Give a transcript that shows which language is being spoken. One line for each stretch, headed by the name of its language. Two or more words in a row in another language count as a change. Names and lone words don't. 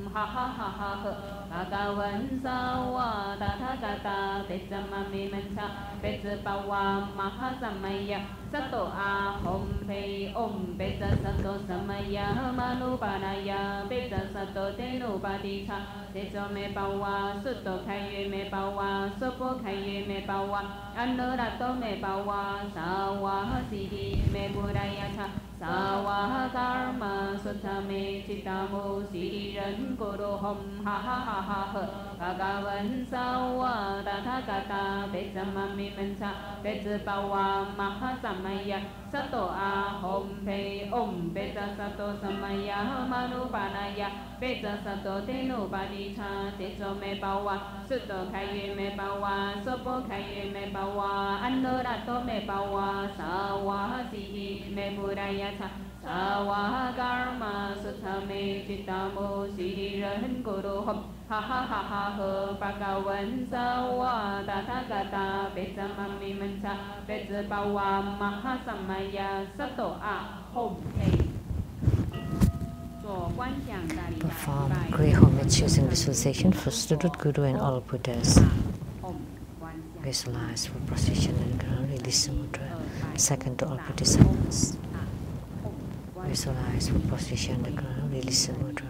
Sanskrit: ha ha ha ha ha Bhagavan sawa tathagata petsamami mancha petsapawa mahasamaya sato ahom pe om petsa sato samaya manupanaya petsa sato tenupadika tetso me pawa sutto kayu me pawa sopo kayu me pawa anurato me pawa sawa siri me burayata sawa karma sutame chitamu siriran guru hom ha ha ha ha ha Bhagavan sawa tathagata petsamami mancha petsapawa mahasamaya sato ahom pe om petsa sato samaya manupanaya petsa sato tenupadika tetso me pawa sutto kayu me pawa sopo kayu me pawa anurato me pawa sawa siri me burayata sawa karma sutame chitamu siriran guru hom ha ha ha ha ha Bhagavan sawa tathagata petsamami mancha petsapawa mahasamaya sato ahom pe
English: Perform great homage using visualization for student Guru and all Buddhas. Visualize for procession and ground, release the mudra. Second to all Bodhisattvas. Visualize for procession and ground, release the mudra.